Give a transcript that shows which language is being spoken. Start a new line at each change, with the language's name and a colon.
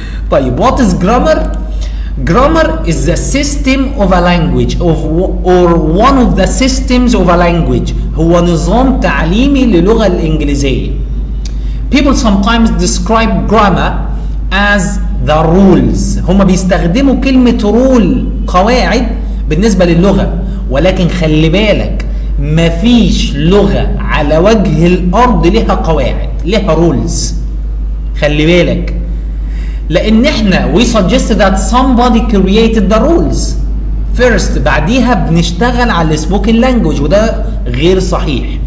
English: طيب what is grammar؟ Grammar is the system of a language or one of the systems of a language.
Arabic: هو نظام تعليمي للغة الإنجليزية.
English: People sometimes describe grammar as the rules.
Arabic: هم بيستخدموا كلمة رول، قواعد بالنسبة للغة، ولكن خلي بالك مفيش لغة على وجه الأرض لها قواعد، لها رولز. خلي بالك، لأن احنا
English: we suggest that somebody created the rules first،
Arabic: بعديها بنشتغل على السبوكن لانجوج، وده غير صحيح.